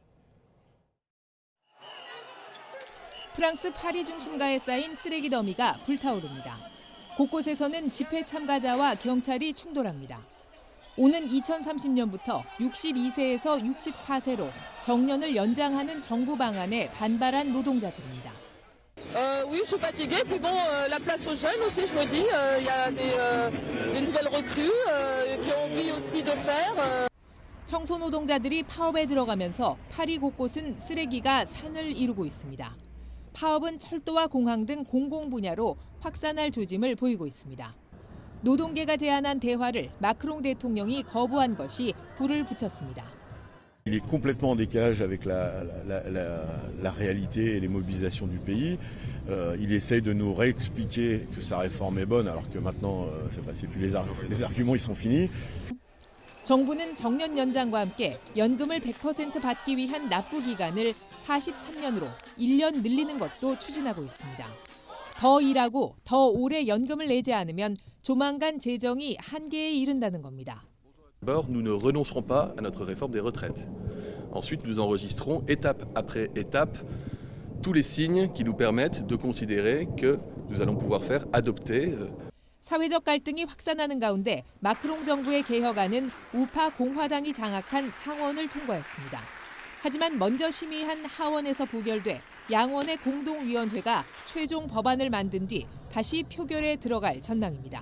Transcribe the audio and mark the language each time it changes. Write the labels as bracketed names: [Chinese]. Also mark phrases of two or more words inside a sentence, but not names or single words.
[Korean] 프랑스 파리 중심가에 쌓인 쓰레기 더미가 불타오릅니다. 곳곳에서는 집회 참가자와 경찰이 충돌합니다. 오는 2030년부터 62세에서 64세로 정년을 연장하는 정부 방안에 반발한 노동자들입니다. [French] Oui, je suis fatiguée. Puis bon, la place aux jeunes aussi, je me dis, il y a des nouvelles recrues qui ont envie aussi de faire. [Korean] 청소 노동자들이 파업에 들어가면서 파리 곳곳은 쓰레기가 산을 이루고 있습니다. 파업은 철도와 공항 등 공공 분야로 확산할 조짐을 보이고 있습니다. 노동계가 제안한 대화를 마크롱 대통령이 거부한 것이 불을 붙였습니다. [French] Il est complètement en décalage avec la réalité et les mobilisations du pays. Il essaye de nous réexpliquer que sa réforme est bonne alors que maintenant, c'est plus les arguments ils sont finis. [Korean] 정부는 정년 연장과 함께 연금을 100% 받기 위한 납부 기간을 43년으로 1년 늘리는 것도 추진하고 있습니다. 더 일하고 더 오래 연금을 내지 않으면 조만간 재정이 한계에 이른다는 겁니다. [French] D'abord, nous ne renoncerons pas à notre réforme des retraites. Ensuite, nous enregistrons étape après étape tous les signes qui nous permettent de considérer que nous allons pouvoir faire adopter. [Korean] 사회적 갈등이 확산하는 가운데 마크롱 정부의 개혁안은 우파 공화당이 장악한 상원을 통과했습니다. 하지만 먼저 심의한 하원에서 부결돼 양원의 공동위원회가 최종 법안을 만든 뒤 다시 표결에 들어갈 전망입니다.